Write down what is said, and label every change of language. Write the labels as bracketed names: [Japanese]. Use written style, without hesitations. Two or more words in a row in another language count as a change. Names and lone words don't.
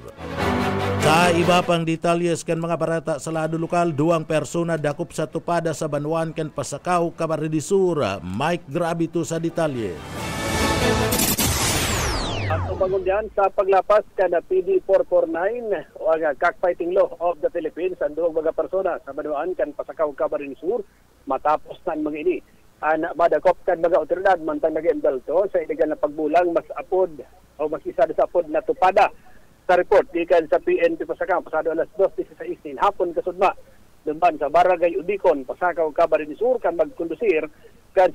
[Bikol] Sa iba pang detalyes kan mga barata sa lado lokal, 2 persona dakop sa tupada sa banwaan kan Pasakaw, Kamara de Sur. Mike Gravito sa detalye. Ang tumagon diyan sa paglapas kada PD 449 o ang [English] cockfighting law of the Philippines [Bikol] ang duwag mga persona sa banwaan kan Pasakaw, Kamara de Sur matapos nan mga ini. Madakop kan mga otoridad mantang nag-imbelto sa illegal na pagbulang mas apod o mas isa sa apod na tupada sa report gikan sa PNP Pasakaw pasado alas 2:16 hapon kasudma dumban sa Barangay Udikon, Pasakaw, Camarines Sur kan magkondusir kan